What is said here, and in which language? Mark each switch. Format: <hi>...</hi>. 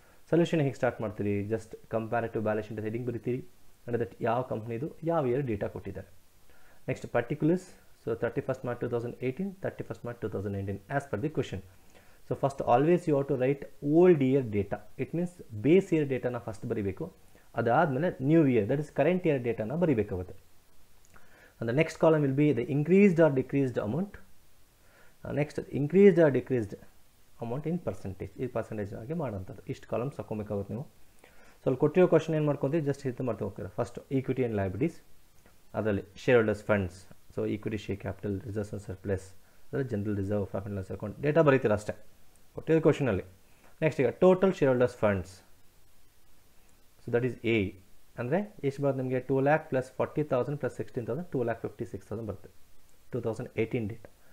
<kn>Solution ಹೇಗೆ start ಮಾಡ್ತೀರಿ, just comparative balance sheet heading ಬರೀತೀರಿ, ಅಂದರೆ ದಟ್ ಯಾವ ಕಂಪ್ನಿದು ಯಾವ ಇಯರ್ ಡೇಟಾ ಕೊಟ್ಟಿದ್ದಾರೆ.</kn> <en>Next particulars, so 31st March 2018, 31st March 2019 as per the question. So first always you have to write old year data, it means base year ಡೇಟಾನ</en> <kn>first ಬರೀಬೇಕು, ಅದಾದಮೇಲೆ</kn> <en>new year that is current year ಡೇಟಾನ</en> <kn>ಬರೀಬೇಕಾಗುತ್ತೆ.</kn> <en>and the next column will be the increased or decreased amount. Next increased or decreased amount in percentage,</en> <kn>ಈ percentage ಆಗಿ ಮಾಡೋಂಥದ್ದು. ಇಷ್ಟು columns ಹಾಕೋಬೇಕಾಗುತ್ತೆ ನೀವು. So ಅಲ್ಲಿ ಕೊಟ್ಟಿರೋ question ಏನು ಮಾಡ್ಕೊಂತೀರಿ, just ಇದು ಮಾಡ್ತಾ ಹೋಗ್ತೀರಾ. ಫಸ್ಟ್ ಈಕ್ವಿಟಿ ಆ್ಯಂಡ್ ಲಯಬಿಲಿಟೀಸ್, ಅದರಲ್ಲಿ share holders funds, so equity share capital, reserves and surplus, ಅದರಲ್ಲಿ general reserve, profit and loss account, data ಬರೀತೀರ ಅಷ್ಟೇ ಕೊಟ್ಟಿರೋ ಕ್ವಶನಲ್ಲಿ. ನೆಕ್ಸ್ಟ್ ಈಗ total share holders funds, so that is A, ಅಂದರೆ ಎಷ್ಟು ಬರುತ್ತೆ ನಿಮಗೆ 2 lakh plus 40,000 plus 16,000 2,56,000 ಬರುತ್ತೆ 2018 ಡೇಟಾ.</kn>